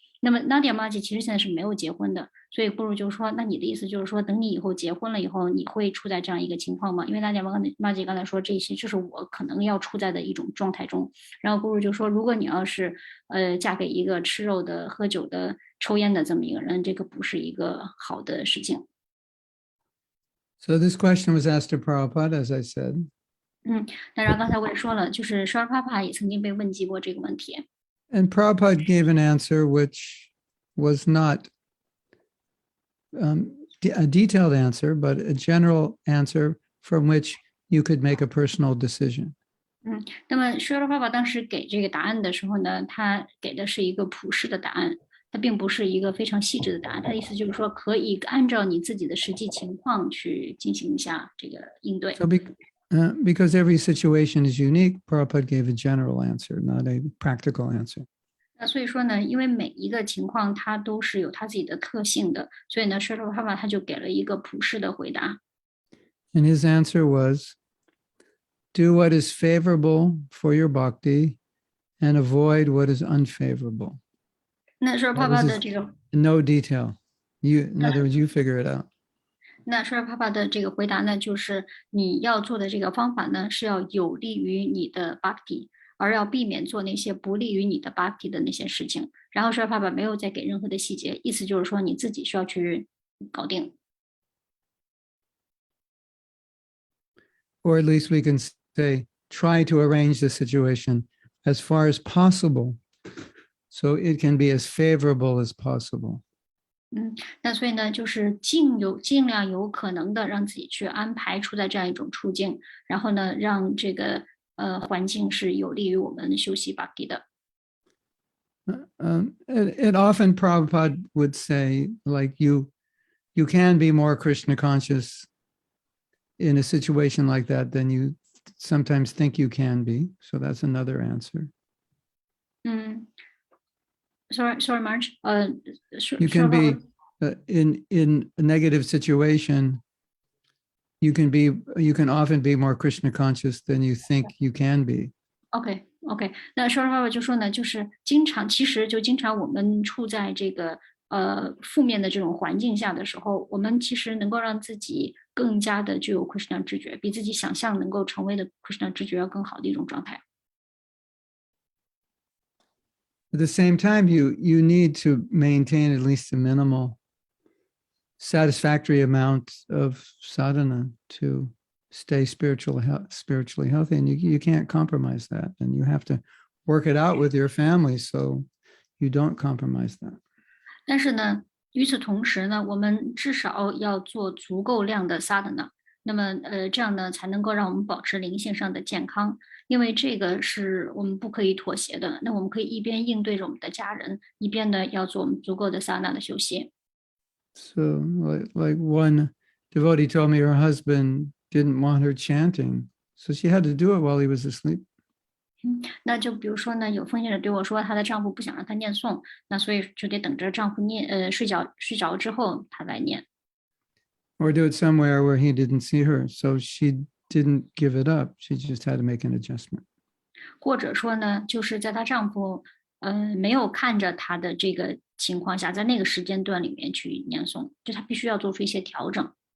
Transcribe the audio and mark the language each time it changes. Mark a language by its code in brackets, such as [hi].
[zh] 那么 Nadia Maji 其实现在是没有结婚的，所以不如就是说，那你的意思就是说，等你以后结婚了以后，你会处在这样一个情况吗？因为 Nadia Maji 刚才说这些就是我可能要处在的一种状态中，然后不如就说，如果你要是嫁给一个吃肉的、喝酒的、抽烟的这么一个人，这个不是一个好的事情。 [en] So this question was asked to Prabhupada, as I said. [zh] 当然刚才我也说了，就是 Sri Prabhupada 也曾经被问及过这个问题。 [en] And Prabhupada gave an answer which was not a detailed answer, but a general answer from which you could make a personal decision. [zh] 那么 Sri Prabhupada 当时给这个答案的时候呢，他给的是一个普世的答案，它并不是一个非常细致的答案。他的意思就是说，可以按照你自己的实际情况去进行一下这个应对。 [en] So because every situation is unique, Prabhupada gave a general answer, not a practical answer. [zh] 那所以说呢，因为每一个情况它都是有它自己的特性的，所以呢 Sri Prabhupada 他就给了一个普世的回答。 [en] And his answer was, do what is favorable for your bhakti and avoid what is unfavorable. [zh] 那 Sri [en] That was [zh] Prabhupada 的 [en] his- [zh] 这个 [en] No detail. In other words, you figure it out. [zh] 那 Sri Prabhupada 的这个回答呢，就是你要做的这个方法呢，是要有利于你的 bhakti， 而要避免做那些不利于你的 bhakti 的那些事情。然后 Sri Prabhupada 没有再给任何的细节，意思就是说你自己需要去搞定。 [en] Or at least we can say, try to arrange the situation as far as possible so it can be as favorable as possible. [zh] 那所以呢，就是尽量有可能的让自己去安排处在这样一种处境，然后呢，让这个环境是有利于我们修习 bhakti 的。 [en] It often Prabhupada would say, like, you can be more Krishna conscious in a situation like that than you sometimes think you can be. So that's another answer. Sorry, Marge. You can be in a negative situation. You can often be more Krishna conscious than you think you can be. [zh] OK，那说爸爸就说呢，就是其实经常我们处在这个负面的这种环境下的时候，我们其实能够让自己更加的具有 Krishna 知觉，比自己想象能够成为的 Krishna 知觉要更好的一种状态。 [en] At the same time, you need to maintain at least a minimal satisfactory amount of sadhana to stay spiritually healthy, and you can't compromise that, and you have to work it out with your family so you don't compromise that. [zh] 但是呢，与此同时呢，我们至少要做足够量的 sadhana， 那么这样呢才能够让我们保持灵性上的健康，因为这个是我们不可以妥协的。那我们可以一边应对着我们的家人，一边呢要做我们足够的 sadhana 的修习。 [en] So like one devotee told me her husband didn't want her chanting, so she had to do it while he was asleep. [zh] 那就比如说呢，有奉献者对我说，她的丈夫不想让她念诵，那所以就得等着丈夫睡着之后，她来念。 [en] or do it somewhere where he didn't see her. So she didn't give it up. She just had to make an adjustment. [zh] 或者说呢，就是在她丈夫没有看着她的这个情况下，在那个时间段里面去念诵，就她必须要做出一些调整。